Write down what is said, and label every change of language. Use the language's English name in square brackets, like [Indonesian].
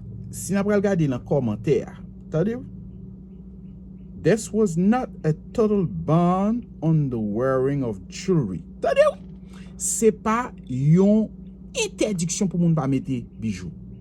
[French] Si nous regardons dans le commentaire, attendez. [English] This was not a total ban on the wearing of jewelry. [French] Attendez. C'est pas une interdiction pour moun pas mettre bijoux.